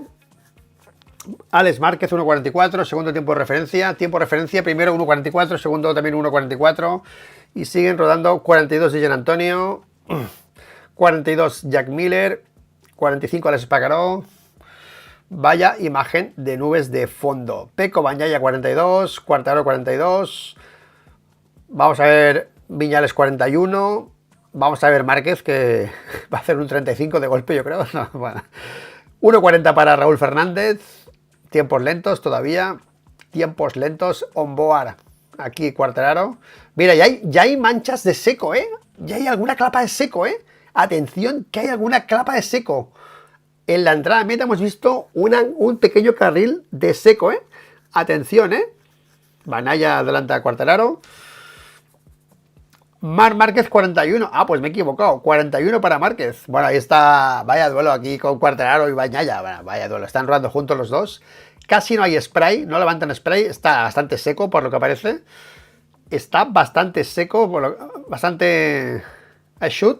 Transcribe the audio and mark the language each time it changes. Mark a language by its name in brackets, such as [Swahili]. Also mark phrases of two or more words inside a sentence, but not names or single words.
[Spanish] Alex Márquez 1.44. Segundo tiempo de referencia. Tiempo de referencia. Primero 1.44. Segundo también 1.44. Y siguen rodando 42 de Jean Antonio. 42 Jack Miller. 45 Alex Espargaró. Vaya imagen de nubes de fondo. Pecco Bagnaia 42. Quartararo 42. Vamos a ver Viñales 41. Vamos a ver Márquez, que va a hacer un 35 de golpe, yo creo. No, bueno. 1.40 para Raúl Fernández. Tiempos lentos todavía. Tiempos lentos. Onboard. Aquí Quartararo. Mira, ya hay manchas de seco, ¿eh? Ya hay alguna clapa de seco, ¿eh? Atención, que hay alguna clapa de seco. En la entrada de meta hemos visto un pequeño carril de seco, ¿eh? Atención, ¿eh? Bagnaia adelanta a Quartararo. Marc Márquez 41. Ah, pues me he equivocado. 41 para Márquez. Bueno, ahí está. Vaya duelo aquí con Quartararo y Bagnaia. Bueno, vaya duelo. Están rodando juntos los dos. Casi no hay spray. No levantan spray. Está bastante seco por lo que parece. Está bastante seco. Bastante shoot.